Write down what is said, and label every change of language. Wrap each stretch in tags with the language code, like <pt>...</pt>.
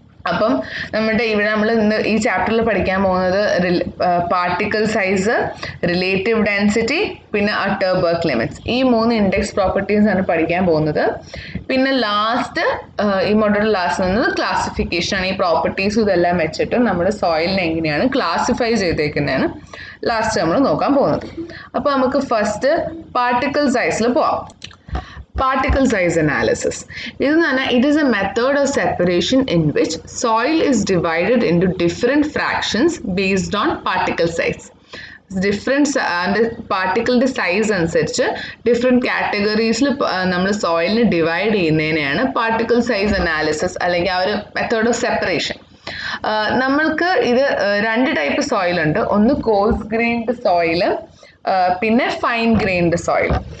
<ml>അപ്പം നമ്മുടെ ഇവിടെ നമ്മൾ ഇന്ന് ഈ ചാപ്റ്ററിൽ പഠിക്കാൻ പോകുന്നത് പാർട്ടിക്കിൾ സൈസ്, റിലേറ്റീവ് ഡെൻസിറ്റി, പിന്നെ അറ്റർബർഗ് ലിമിറ്റ്സ്, ഈ 3 ഇൻഡെക്സ് പ്രോപ്പർട്ടീസ് ആണ് പഠിക്കാൻ പോകുന്നത്. പിന്നെ ലാസ്റ്റ് ഈ മോഡ്യൂൾ ലാസ്റ്റ് വന്നത് ക്ലാസിഫിക്കേഷൻ ആണ്. ഈ പ്രോപ്പർട്ടീസും ഇതെല്ലാം വെച്ചിട്ട് നമ്മുടെ സോയിലിനെ എങ്ങനെയാണ് ക്ലാസിഫൈ ചെയ്തേക്കുന്നതാണ് ലാസ്റ്റ് നമ്മൾ നോക്കാൻ പോകുന്നത്. അപ്പോൾ നമുക്ക് ഫസ്റ്റ് പാർട്ടിക്കിൾ സൈസിൽ പോവാം.</ml> <en>Particle size analysis. It is a method of separation in which soil is divided into different fractions based on particle size. Different particle size</en> <ml>അനുസരിച്ച് ഡിഫറെൻറ്റ് കാറ്റഗറീസിൽ നമ്മൾ സോയിലിനെ ഡിവൈഡ് ചെയ്യുന്നതിനെയാണ് പാർട്ടിക്കിൾ സൈസ് അനാലിസിസ് അല്ലെങ്കിൽ ആ ഒരു method of separation. നമ്മൾക്ക് ഇത് 2 type സോയിലുണ്ട്, ഒന്ന് course grained soil, പിന്നെ fine grained soil.</ml>